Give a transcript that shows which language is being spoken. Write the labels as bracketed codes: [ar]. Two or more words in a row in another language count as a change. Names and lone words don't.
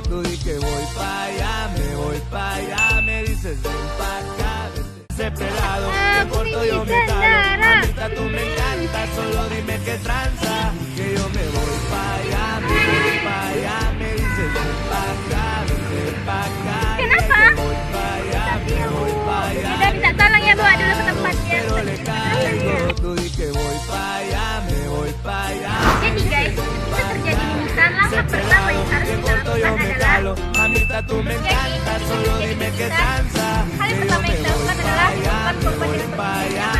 [es] Tú di que voy pa' allá, me voy pa' allá. Me dices ven pa' acá, vente ese pelado. En corto yo me calo, mamita tú me encantas, solo dime qué tranza. Que yo me voy pa' allá, me voy pa' allá. Me dices ven pa' acá, vente pa' acá. [id] Kenapa? Kita minta tolong ya, bawa dulu ke tempatnya. Jadi guys, itu terjadi pingsan. Langkah pertama yang harus kita lakukan adalah hal yang pertama yang dilakukan adalah hidupkan korban dengan posisi nyaman.